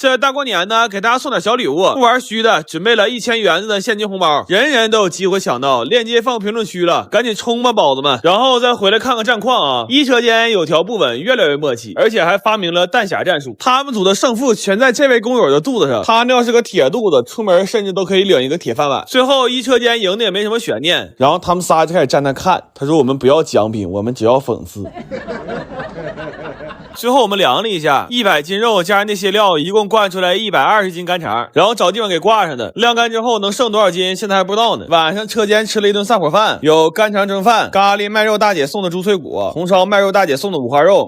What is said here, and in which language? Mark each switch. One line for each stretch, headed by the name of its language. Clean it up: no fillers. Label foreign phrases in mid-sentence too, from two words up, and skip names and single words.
Chinese: 這大過年呢，給大家送點小禮物，不玩虛的，準備了1000元子的現金紅包，人人都有機會搶到，鏈接放評論區了，趕緊衝吧，寶子們！然後再回來看看戰況啊，一車間有條不紊，越來越默契，而且還發明了彈匣戰術，他們組的勝負全在這位工友的肚子上，他那要是個鐵肚子，出門甚至都可以領一個鐵飯碗。最後一車間贏的也沒什麼懸念，然後他們仨就開始站那看，他說我們不要獎品，我們只要讽刺。最後我們量了一下，100斤肉加上那些料，一共灌出来120斤干肠，然後找地方給掛上的。晾乾之後能剩多少斤，现在還不知道呢。晚上車間吃了一頓散伙飯，有干腸蒸飯、咖喱賣肉大姐送的豬脆骨、紅燒賣肉大姐送的五花肉。